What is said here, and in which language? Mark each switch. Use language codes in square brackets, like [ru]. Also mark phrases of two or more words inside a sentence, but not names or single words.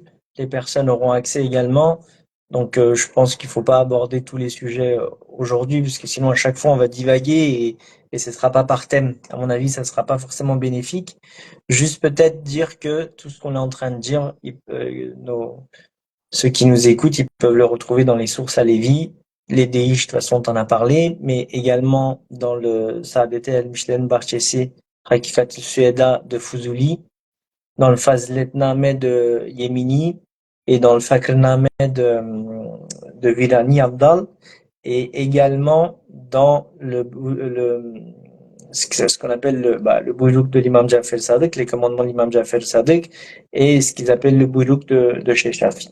[fr] Les personnes auront accès également. Donc, je pense qu'il faut pas aborder tous les sujets aujourd'hui, parce que sinon à chaque fois on va divaguer et ce sera pas par thème. À mon avis, ça sera pas forcément bénéfique. Juste peut-être dire que tout ce qu'on est en train de dire, ceux qui nous écoutent, ils peuvent le retrouver dans les sources à Lévi. Les DI, de toute façon, t'en as parlé, mais également dans le Saadet el-Mishlen Barchesi, Rakifat el-Sueda de Fuzuli, dans le Fazletnameh de Yemini et dans le Fakrnameh de Virani Abdal, et également dans ce qu'on appelle le boujouk de l'imam Jafar Sadiq, les commandements de l'imam Jafar Sadiq, et ce qu'ils appellent le boujouk de Cheikh Shafi.